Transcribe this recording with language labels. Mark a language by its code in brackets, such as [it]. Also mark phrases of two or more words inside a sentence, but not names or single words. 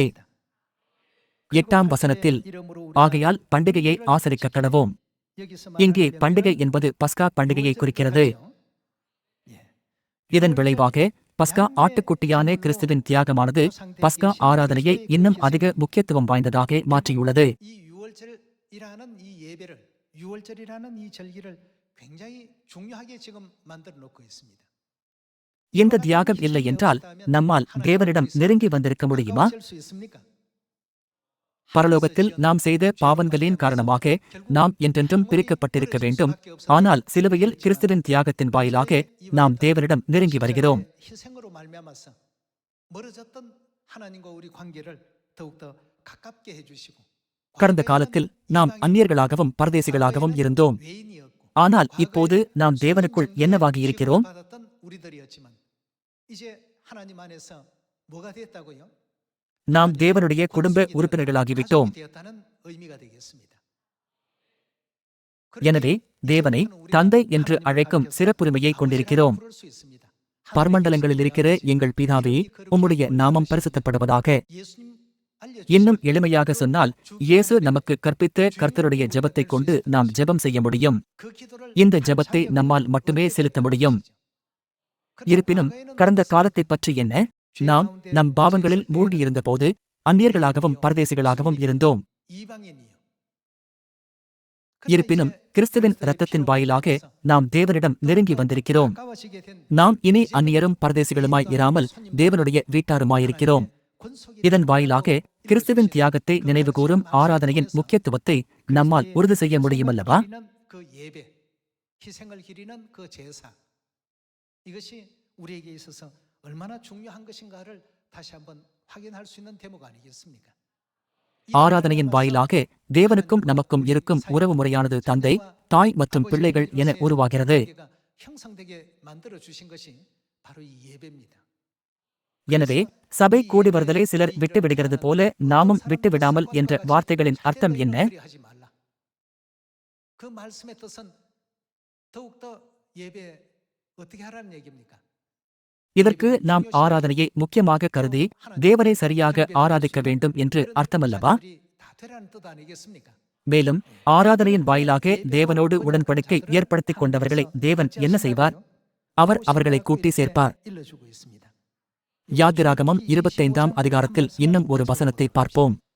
[ta] 8ஆம் வசனத்தில் ஆகையால் பண்டிகையை ஆசரிக்க கடவோம். இங்கே பண்டிகை என்பது பஸ்கா பண்டிகையை குறிக்கிறது. இதன் விளைவாக பஸ்கா ஆட்டுக்குட்டியான கிறிஸ்துவின் தியாகமானது பஸ்கா ஆராதனையை இன்னும் அதிக முக்கியத்துவம் வாய்ந்ததாக மாற்றியுள்ளது. [ko] 이 유월절이라는 이 예배를 유월절이라는 이 절기를 굉장히 중요하게 지금 만들어 놓고 있습니다. [ta] இந்த தியாகம் இல்லை என்றால் நம்மால் தேவனிடம் நெருங்கி வந்திருக்க முடியுமா? [ko] 될 수 있습니까? [ta] பரலோகத்தில் நாம் செய்த பாவங்களின் காரணமாக நாம் என்றென்றும் பிரிக்கப்பட்டிருக்க வேண்டும். ஆனால் சிலுவையில் கிறிஸ்துவின் தியாகத்தின் வாயிலாக நாம் தேவனிடம் நெருங்கி வருகிறோம். [ko] 희생으로 말미암아서 멀어졌던 하나님과 우리 관계를 더욱더 가깝게 해주시고 [ta] கடந்த காலத்தில் நாம் அந்நியர்களாகவும் பரதேசிகளாகவும் இருந்தோம். [ko] 외인이었고 [ta] ஆனால் இப்போது நாம் தேவனுக்குள் என்னவாகி இருக்கிறோம்? [ko] 받았던 우리들이었지만 이제 하나님 안에서 뭐가 됐다고요? [ta] நாம் தேவனுடைய குடும்ப உறுப்பினர்களாகிவிட்டோம். [ko] 가족이 되었다는 의미가 되겠습니다. [ta] எனவே தேவனை தந்தை என்று அழைக்கும் சிறப்புரிமையை கொண்டிருக்கிறோம். [ko] 부를 수 있습니다. [ta] பரமண்டலங்களில் இருக்கிற எங்கள் பிதாவே, உம்முடைய நாமம் பரிசுத்தப்படுவதாக. [ko] 예수님 알려주신 [ta] இன்னும் எளிமையாக சொன்னால் இயேசு நமக்கு கற்பித்த கர்த்தருடைய ஜெபத்தைக் கொண்டு நாம் ஜெபம் செய்ய முடியும். [ko] 그 기도를 [ta] இந்த ஜெபத்தை நம்மால் மட்டுமே செலுத்த முடியும். இருப்பினும் கடந்த காலத்தைப் பற்றி என்ன? நாம் நம் பாவங்களில் மூழ்கியிருந்தபோது அந்நியர்களாகவும் பரதேசிகளாகவும் இருந்தோம். [ko] 이방인이요. [ta] இருப்பினும் கிறிஸ்துவின் இரத்தத்தின் வாயிலாக நாம் தேவனிடம் நெருங்கி வந்திருக்கிறோம். [ko] 가까워지게 된 [ta] நாம் இனி அந்நியரும் பரதேசிகளுமாய் இராமல் தேவனுடைய வீட்டாருமாயிருக்கிறோம். இதன் வாயிலாக கிறிஸ்துவின் தியாகத்தை நினைவுகூரும் ஆராதனையின் முக்கியத்துவத்தை நம்மால் உறுதி செய்ய முடியுமல்லவா? [ko] 그 예배, 희생을 기리는 그 제사, 이것이 우리에게 있어서 얼마나 중요한 것인가를 다시 한번 확인할 수 있는 대목 아니겠습니까? [ta] ஆராதனையின் வாயிலாக தேவனுக்கும் நமக்கும் இருக்கும் உறவு முறையானது தந்தை, தாய் மற்றும் பிள்ளைகள் என உருவாகிறது. [ko] 형성되게 만들어 주신 것이 바로 이 예배입니다. [ta] எனவே சபை கூடி வருதலை சிலர் விட்டுவிடுகிறது போல நாமும் விட்டுவிடாமல் என்ற வார்த்தைகளின் அர்த்தம் என்ன? [ko] 하지 말라. 그 말씀의 뜻은 더욱더 예배 어떻게 하라는 얘기입니까? [ta] இதற்கு நாம் ஆராதனையை முக்கியமாக கருதி தேவனை சரியாக ஆராதிக்க வேண்டும் என்று அர்த்தமல்லவா? மேலும் ஆராதனையின் வாயிலாக தேவனோடு உடன்படிக்கை ஏற்படுத்திக் கொண்டவர்களை தேவன் என்ன செய்வார்? அவர் அவர்களை கூட்டி சேர்ப்பார். யாத்திராகமம் 25ஆம் அதிகாரத்தில் இன்னும் ஒரு வசனத்தை பார்ப்போம்.